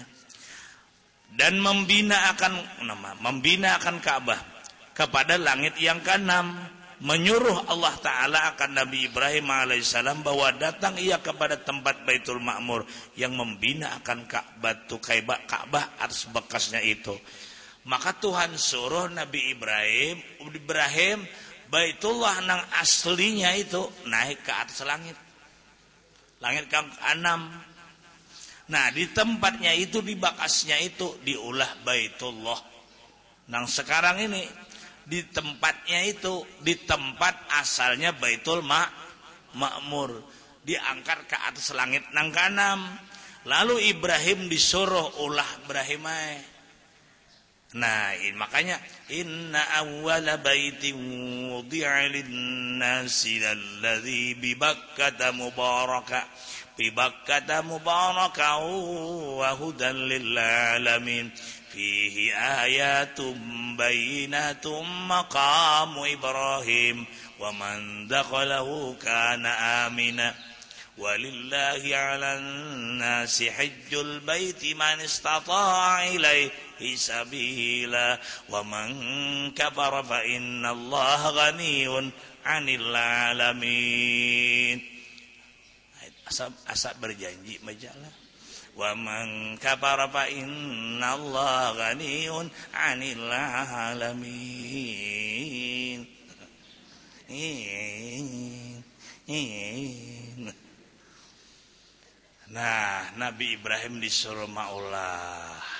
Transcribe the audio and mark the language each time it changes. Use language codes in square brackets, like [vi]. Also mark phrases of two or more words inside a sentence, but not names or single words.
[ms] Dan membina akan Ka'bah kepada langit yang keenam, menyuruh Allah Ta'ala akan Nabi Ibrahim alaihissalam bahwa datang ia kepada tempat Baitul Ma'mur yang membina akan Ka'bah atas bekasnya itu. [bjn] Maka Tuhan suruh Nabi Ibrahim Baitullah nang aslinya itu naik ke atas langit ke-6. Nah di tempatnya itu, di bakasnya itu diulah Baitullah nang sekarang ini. Di tempatnya itu, di tempat asalnya Baitul Ma'mur, diangkat ke atas langit nang ke-6. Lalu Ibrahim disuruh ulah Ibrahim. Nah makanya [ar] إن أول بيت وضع للناس للذي ببكة مباركا وهدى للعالمين فيه آيات بينات مقام إبراهيم ومن دخله كان آمنا ولله على الناس حج البيت من استطاع إليه سبيلا ومن كفر فإن الله غني عن العالمين. Asap berjanji majalah. ومن كفر فإن الله غني عن العالمين. [bjn] Nah, Nabi Ibrahim disuruh maulah.